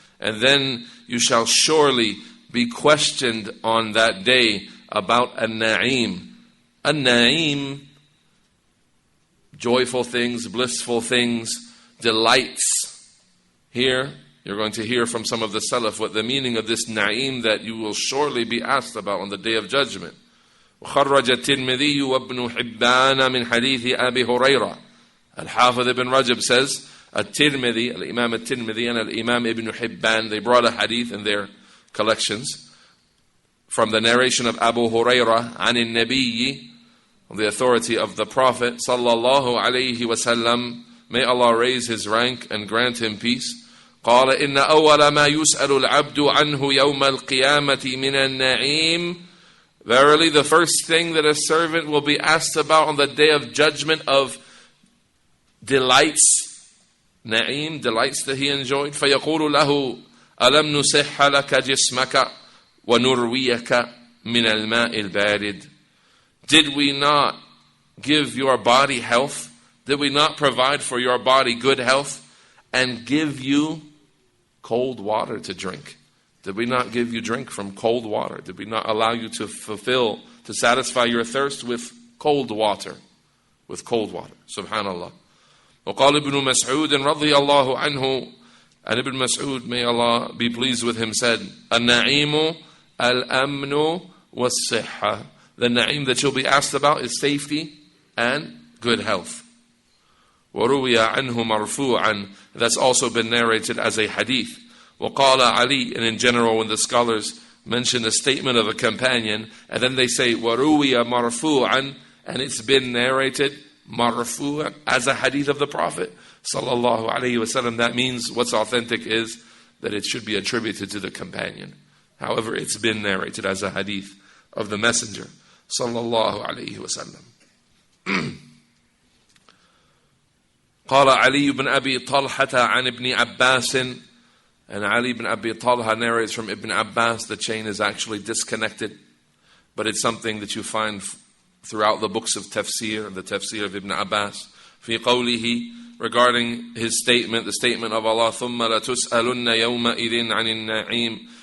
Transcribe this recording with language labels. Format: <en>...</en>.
<en>And then you shall surely be questioned on that day about an-na'im. An-na'im, joyful things, blissful things, delights. Here, you're going to hear from some of the Salaf what the meaning of this na'im that you will surely be asked about on the day of judgment.</en> <ar>وخرج الترمذي وابن حبان من حديث أبي هريرة.</ar> <en>Al-Hafiz ibn Rajab says, Al-Tirmidhi, Al-Imam Al-Tirmidhi and Al-Imam Ibn Hibban, they brought a hadith in their collections from the narration of Abu Hurairah</en> <ar>عن النبي,</ar> <en>on the authority of the Prophet sallallahu alayhi wasallam, may Allah raise his rank and grant him peace.</en> <ar>قال إن أول ما يسأل العبد عنه يوم القيامة من النعيم.</ar> <en>Verily, the first thing that a servant will be asked about on the day of judgment of delights, na'im, delights that he enjoyed.</en> <ar>فيقول له ألم نصح لك جسمك ونرويك من الماء البارد.</ar> <en>Did we not give your body health? Did we not provide for your body good health and give you cold water to drink? Did we not give you drink from cold water? Did we not allow you to satisfy your thirst with cold water? With cold water.</en> <ar>Subhanallah. وقال ابن مسعود رضي الله عنه</ar> <en>And Ibn Mas'ud, may Allah be pleased with him, said,</en> <ar>"An-na'imu al-amnu was-sihha."</ar> <en>The na'im that you'll be asked about is safety and good health.</en> <ar>وَرُوِيَ عَنْهُ مَرْفُوعًا.</ar> <en>That's also been narrated as a hadith.</en> <ar>وَقَالَ</ar> <en>Ali. And in general, when the scholars mention a statement of a companion, and then they say,</en> <ar>وَرُوِيَ مَرْفُوعًا,</ar> <en>and it's been narrated, marfu'an, as a hadith of the Prophet, sallallahu alayhi wasallam, that means what's authentic is that it should be attributed to the companion. However, it's been narrated as a hadith of the Messenger, sallallahu alayhi wasallam.</en> <ar>قال علي بن أبي طلحة عن ابن عباس.</ar> <en>And Ali ibn Abi Talha narrates from Ibn Abbas. The chain is actually disconnected, but it's something that you find throughout the books of tafsir, the tafsir of Ibn Abbas.</en> <ar>في قوله,</ar> <en>regarding his statement, the statement of Allah,</en> <ar>ثُمَّ لَتُسْأَلُنَّ يَوْمَئِذٍ عَنِ النَّعِيمِ.</ar>